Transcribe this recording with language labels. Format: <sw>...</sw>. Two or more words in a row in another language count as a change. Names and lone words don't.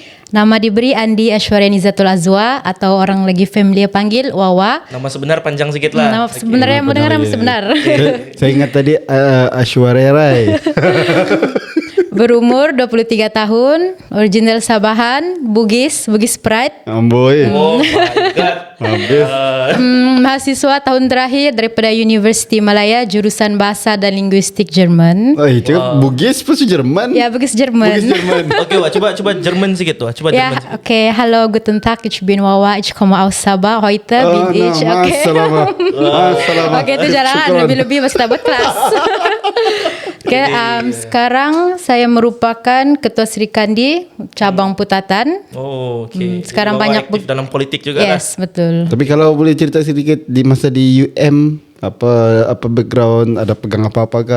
<ms>Nama diberi Andi Ashwarya Nizatul Azwa atau orang lagi familiar panggil Wawa. Nama sebenar panjang sikit lah. Nama sebenarnya mau dengar nama sebenar. Saya ingat tadi Ashwarya Rai. Berumur 23 tahun,</ms> <en>original Sabahan,</en> <ms>Bugis Pride. Amboi.</ms> <en>Oh my god.</en> <ms>Habis. Mahasiswa tahun terakhir daripada Universiti Malaya, jurusan Bahasa dan Linguistik Jerman. Cakap Bugis pasal Jerman. Ya, Bugis Jerman. Bugis Jerman. Okey, Wak, cuba Jerman sikit tu. Cuba Ja, Jerman sikit.</ms> <de>okay. Hallo, guten Tag. Ich bin Wawa. Ich komme aus Sabah. Heute bin ich.</de> <ms>Okay. Assalamualaikum. Okay, itu jangan lebih-lebih masih tak buat kelas. Okay, sekarang saya merupakan Ketua Sri Kandi Cabang Putatan. Oh, okey. Sekarang Wawa banyak aktif dalam politik juga lah. Yes, betul. Tapi kalau boleh cerita sedikit di masa di UM, apa background, ada pegang apa-apa kah?</ms>